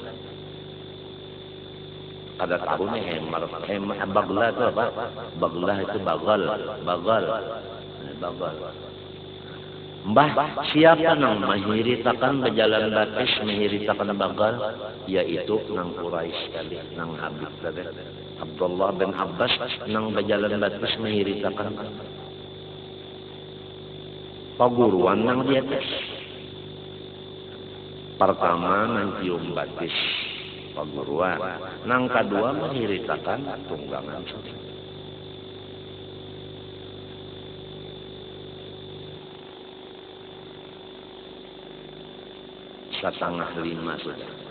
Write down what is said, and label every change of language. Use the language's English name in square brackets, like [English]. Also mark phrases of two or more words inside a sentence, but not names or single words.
[Banjar] Ada tahu nih [Arabic] حمار بغلة [Banjar] itu apa? Baglah itu bagal. Mbah, siapa nang menghiritakan berjalan batis, menghiritakan bagal? Yaitu nang Quraisy tadi, nang Habib tadi. Abdullah bin Abbas nang berjalan batis menghiritakan perguruan nang di atas. Pertama mencium batis perguruan, nang kedua menghiritakan tunggangan. Setengah 5 sudah.